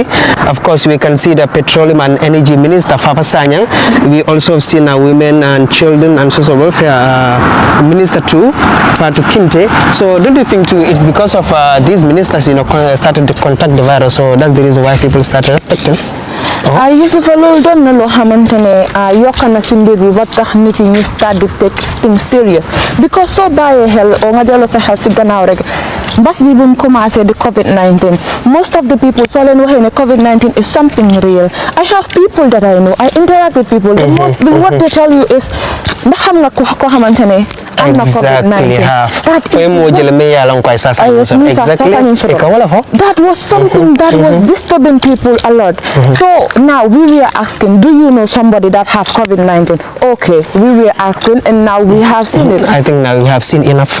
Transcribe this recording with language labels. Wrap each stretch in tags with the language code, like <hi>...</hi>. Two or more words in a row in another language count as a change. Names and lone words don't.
<en>Of course, we can see the Petroleum and Energy Minister, Fafa Sanyang. We also have seen Women and Children and Social Welfare Minister too, Fatu Kinte. So don't you think too, it's because of these ministers, started to contact the virus, so that's the reason why people started respecting?</en> <wo>Yusuf, loolu doon na loo xamante ne yokk na si mbir bi ba tax nit yi ñu start di</wo> <en>take things serious</en> <wo>because soo bàyyee xel o nga delloo sa xel si gannaaw rek mbas bi bu mu commencé di COVID-19</wo> <en>most of the people</en> <wo>soo leen waxee ne COVID-19</wo> <en>is something real. I have people that I know, I interact with people. What they tell you is</en> <wo>ndax xam nga ko xamante ne am na COVID-19.</wo> <en>That was something that was disturbing people a lot. So now we were asking, do you know somebody that have COVID-19? Okay, we were asking and now we have seen it. I think now we have seen enough.</en>